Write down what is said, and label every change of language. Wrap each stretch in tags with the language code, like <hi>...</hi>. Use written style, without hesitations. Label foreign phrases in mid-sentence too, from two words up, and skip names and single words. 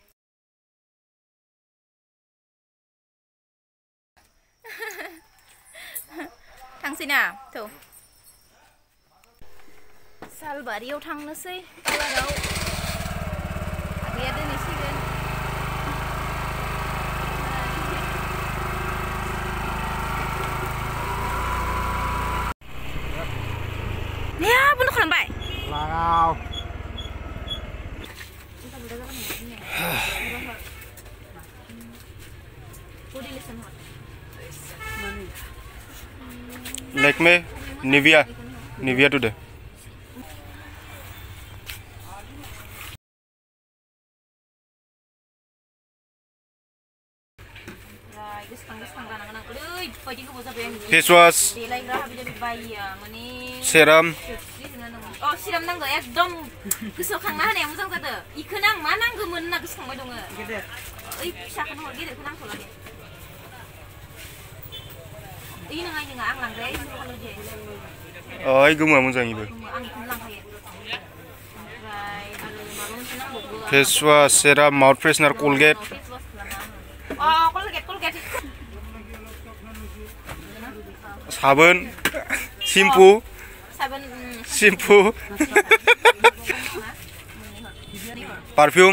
<brx>थांसै ना थ' सालबारियाव थांनोसै पार्लाराव आगैया दोनहैसिगोन या बन्द खालामबाय लागाव</brx> <en>Lakme Nivea today. Face wash, serum.</en> <brx>Oh, siram nanggo एकदम गोसोआव खांना होनाया मोजां जादों इखोनो आं मा नांगौमोन होनना गोसोखांबाय दङ ओइ फिसाखौनो हर गेदेरखौ नांथ'ला दे ओइ नङा आं लांग्राया एसे खालाम दे ओइ गोमोआ मोजां इबो आं इखौनो लांखायो ओमफ्राय आरो माबा मोनसे नांबावगौ</brx> <en>face wash, serum, mouth freshener, Colgate. अ Colgate साबोन, shampoo. Perfume.</en>